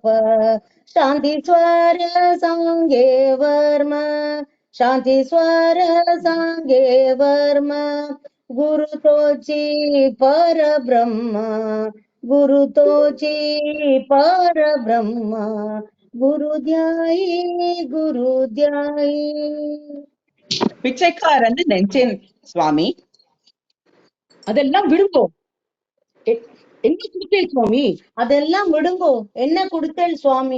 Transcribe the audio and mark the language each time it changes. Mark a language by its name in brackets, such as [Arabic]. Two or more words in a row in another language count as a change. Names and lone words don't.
[Marathi] शांती स्वर सांगे वर्म, शांती स्वर सांगे वर्म, गुरु तोची परब्रह्म, गुरु तोची परब्रह्म. गुरु ध्यायी गुरु ध्यायी. [Tamil] பிச்சைக்காரன் நெஞ்சேன் சுவாமி. அதெல்லாம் விடுங்கோ, என்ன கொடுத்தேன் சுவாமி? அதெல்லாம் விடுங்கோ, என்ன கொடுத்தேள் சுவாமி?